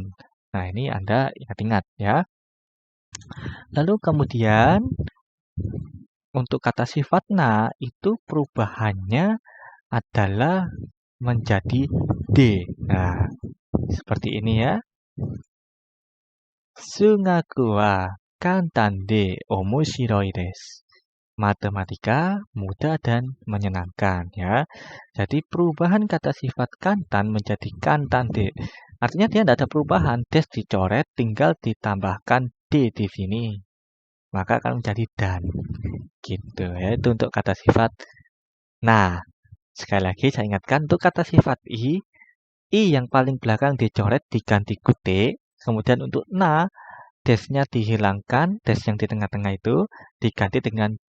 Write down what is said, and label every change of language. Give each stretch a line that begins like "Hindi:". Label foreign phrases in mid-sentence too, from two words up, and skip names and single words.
Indonesian: Nah, ini Anda ingat-ingat ya. Lalu kemudian untuk kata sifat na itu perubahannya adalah menjadi d. Nah, seperti ini ya.
Japanese: 数学は簡単で面白いです.
Indonesian: Matematika mudah dan menyenangkan ya. Jadi perubahan kata sifat kantan menjadi
Japanese: 簡単で.
Indonesian: Artinya dia tidak ada perubahan, des dicoret, tinggal ditambahkan d di sini. Maka akan menjadi dan. Gitu ya, itu untuk kata sifat. Nah, sekali lagi saya ingatkan untuk kata sifat i yang paling belakang dicoret diganti kute, kemudian untuk na desnya dihilangkan, des yang di tengah-tengah itu diganti dengan d.